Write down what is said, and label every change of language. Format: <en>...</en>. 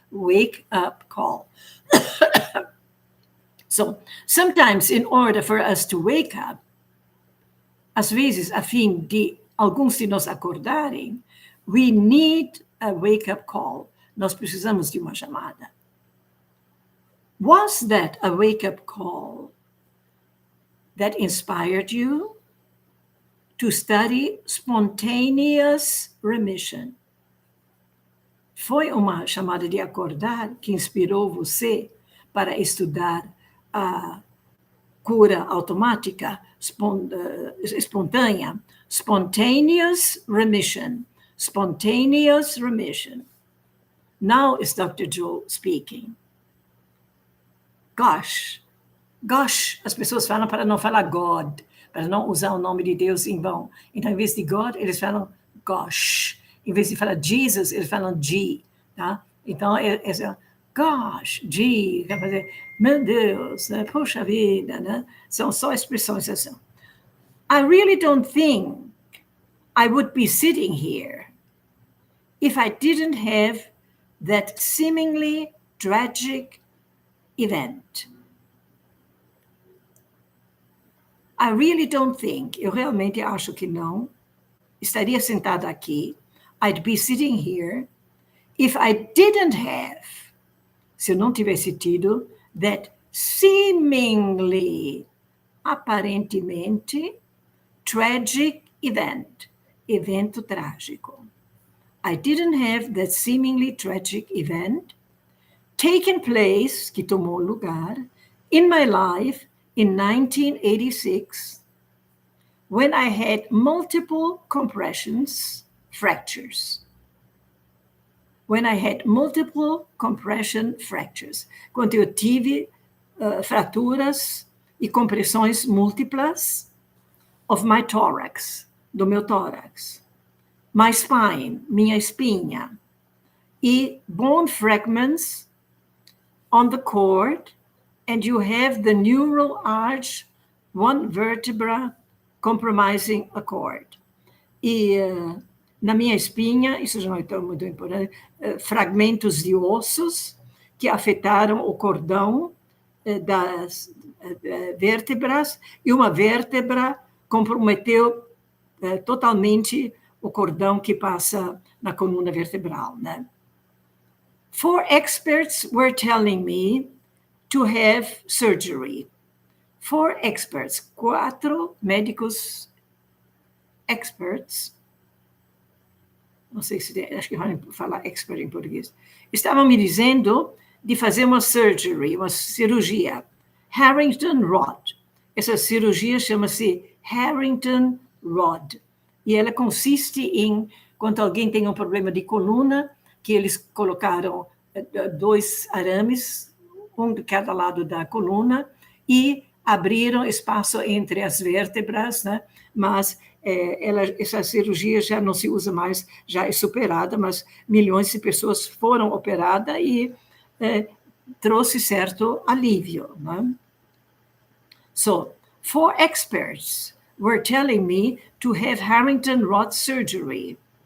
<en>Wake-up call. So, sometimes, in order for us to wake up,</en> <pt>às vezes, a fim de alguns de nós acordarem,</pt> <en>we need a wake-up call.</en> <pt>Nós precisamos de uma chamada.</pt> <en>Was that a wake-up call that inspired you? to study spontaneous remission.</en> <pt>Foi uma chamada de acordar que inspirou você para estudar a cura automática, espontânea,</pt> <en>spontaneous remission. Spontaneous remission. Now is Dr.</en> <pt>Joe speaking. Gosh, as pessoas falam para não falar God, para não usar o nome de Deus em vão. Então, em vez de God, eles falam gosh. Em vez de falar Jesus, eles falam G, tá? Então, gosh, G, quer fazer, meu Deus, né? Poxa vida, né? São só expressões assim.</pt> <en>I really don't think I would be sitting here if I didn't have that seemingly tragic event. I really don't think,</en> <pt>eu realmente acho que não, estaria sentada aqui,</pt> <en>I'd be sitting here, if I didn't have,</en> <pt>se eu não tivesse tido,</pt> <en>that seemingly, aparentemente, tragic event,</en> <pt>evento trágico.</pt> <en>I didn't have that seemingly tragic event taken place,</en> <pt>que tomou lugar,</pt> <en>in my life in 1986, when I had multiple compressions, fractures. When I had multiple compression fractures.</en> <pt>Quando eu tive fraturas e compressões múltiplas</pt> <en>of my thorax,</en> <pt>do meu tórax.</pt> <en>My spine,</en> <pt>minha espinha.</pt> <en>E bone fragments on the cord, and you have the neural arch, one vertebra compromising a cord.</en> <pt>E na minha espinha, isso já não é tão muito importante, fragmentos de ossos que afetaram o cordão das vértebras, e uma vértebra comprometeu totalmente o cordão que passa na coluna vertebral, né?</pt> <en>4 experts were telling me to have surgery.</en> <pt>4 experts, 4 médicos experts, não sei se acho que vão falar expert em português, estavam me dizendo de fazer uma surgery, uma cirurgia, Harrington Rod. Essa cirurgia chama-se Harrington Rod. E ela consiste em, quando alguém tem um problema de coluna, que eles colocaram 2 arames, um de cada lado da coluna, e abriram espaço entre as vértebras, né? Mas essa cirurgia já não se usa mais, já é superada, mas milhões de pessoas foram operadas e trouxe certo alívio, né?</pt> <en>So, 4 experts were telling me to have Harrington Rod surgery.</en>